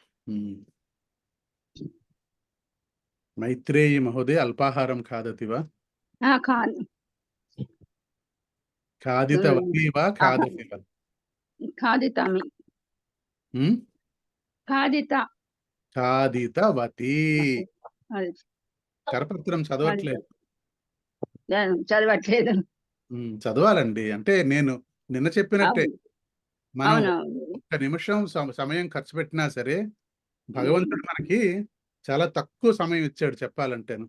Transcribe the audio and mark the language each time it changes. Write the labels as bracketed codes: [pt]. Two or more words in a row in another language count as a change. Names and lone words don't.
[sa] मैत्रेयी महोदय अल्पाहारं खादति वा? खादितवती वा खादति वा? खादितामि। खादितवती। [te] కరపత్రం చదవట్లేదు. చదవాలండి. అంటే నేను నిన్న చెప్పినట్టే, మనం ఒక్క నిమిషం సమయం ఖర్చు పెట్టినా సరే భగవంతుడు మనకి చాలా తక్కువ సమయం ఇచ్చాడు చెప్పాలంటేను.